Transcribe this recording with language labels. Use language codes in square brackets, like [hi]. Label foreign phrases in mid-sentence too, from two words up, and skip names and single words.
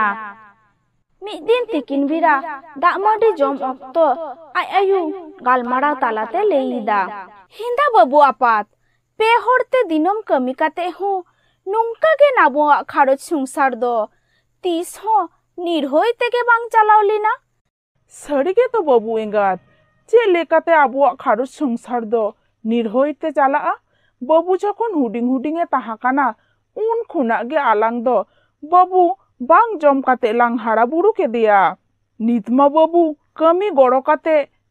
[hoc] मिद दिन तिकिन बिरा दामाडी जम ओक्तो आय आयु गालमाराव तालाते लेइदा हिंदा बाबू आपात पे होरते दिनम कमी काते हो नोंका गे नाबुआ खारोज संसार दो तीस हो निर्होय तेगे बांग चलाव लिना। सड़गे तो बाबू एंगात चे लेकाते आबुआ खारोज संसार दो निर्होय ते चला। बाबू जखन हुडिंग हुडिंगे ताहाकाना उन खुना गे आलांग दो बाबू बांग जम काते लांग हाड़ा बुड़ू के दिया। नितमा बाबू कमी गड़ो काते